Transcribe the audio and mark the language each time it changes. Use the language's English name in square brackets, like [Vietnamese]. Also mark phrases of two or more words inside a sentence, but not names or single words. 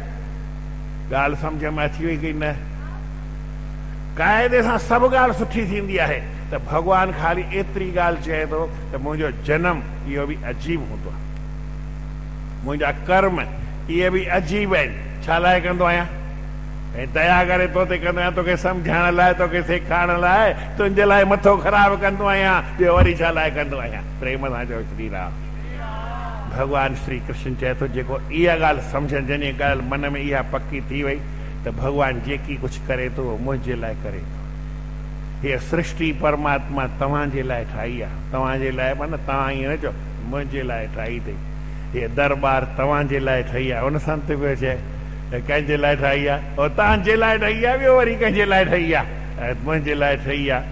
[Sindhi] ॻाल्हि सम्झ में अची वई की न? क़ाइदे सां सभु ॻाल्हि सुठी थींदी आहे त भॻवानु ख़ाली एतिरी ॻाल्हि चए थो त मुंहिंजो जनम इहो बि अजीब हूंदो आहे, मुंहिंजा कर्म इहे बि अजीब आहिनि, छा लाइ कंदो आहियां, ऐं दया करे तो ते कंदो आहियां, तोखे सम्झाइण लाइ, तोखे सेखारण लाइ, तुंहिंजे लाइ मथो ख़राबु कंदो आहियां, ॿियो वरी छा लाइ कंदो आहियां। प्रेम सां चओ श्री राम। भॻवानु श्री कृष्ण चए थो जेको इहा ॻाल्हि सम्झनि, जॾहिं ॻाल्हि मन में इहा पकी थी वई त भॻवानु जेकी कुझु करे थो मुंहिंजे लाइ करे थो। हीअ सृष्टि परमात्मा तव्हांजे लाइ ठाही आहे, तव्हांजे लाइ माना तव्हां ईअं न चओ, मुंहिंजे लाइ ठाही अथई। हीअ दरबार तव्हांजे लाइ ठही आहे, उन संत पियो चए कंहिंजे लाइ ठाही आहे, और तव्हांजे लाइ ठही आहे, ॿियो वरी कंहिंजे लाइ ठही आहे, मुंहिंजे लाइ ठही आहे।